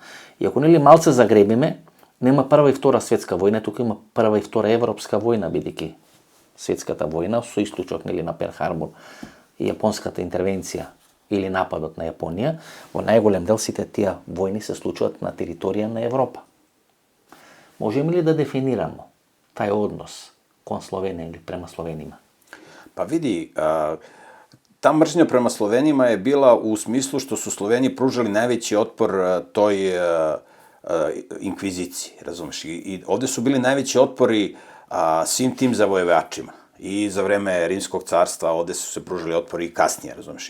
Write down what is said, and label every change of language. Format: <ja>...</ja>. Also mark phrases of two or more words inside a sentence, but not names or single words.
<mk>И ако нели малце загребиме, нема прва и втора светска војна, тука има прва и втора европска војна, бидејќи светската војна со исклучок нели на Перл Харбор и јапонската интервенција или нападот на Јапонија, во најголем дел сите тие војни се случуваат на територија на Европа. Можеме ли да дефинираме тај однос кон Словенија или</mk> <sr>према Словенима? Pa vidi, ta mržnja prema Slovenima je bila u smislu što su Sloveni pružali najveći otpor toj inkviziciji, razumeš? I ovde su bili najveći otpori svim tim zavojevačima. I za vreme Rimskog carstva ovde su se pružali otpori i kasnije, razumeš?</sr>